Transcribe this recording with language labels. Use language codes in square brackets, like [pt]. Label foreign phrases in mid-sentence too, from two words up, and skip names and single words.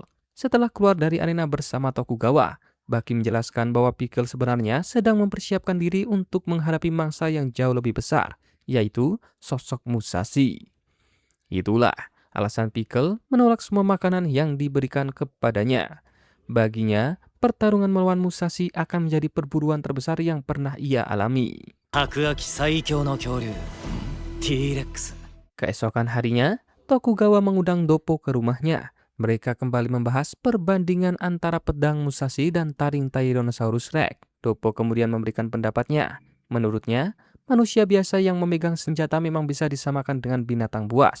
[id] Setelah keluar dari arena bersama Tokugawa, Baki menjelaskan bahwa Pickle sebenarnya sedang mempersiapkan diri untuk menghadapi mangsa yang jauh lebih besar, yaitu sosok Musashi. Itulah alasan Pickle menolak semua makanan yang diberikan kepadanya. Baginya, pertarungan melawan Musashi akan menjadi perburuan terbesar yang pernah ia alami. [ja] 白亜紀最強の恐竜 T-Rex. [id] Keesokan harinya, Tokugawa mengundang Doppo ke rumahnya. Mereka kembali membahas perbandingan antara pedang Musashi dan taring Tyrannosaurus Rex. Doppo kemudian memberikan pendapatnya. Menurutnya, manusia biasa yang memegang senjata memang bisa disamakan dengan binatang buas.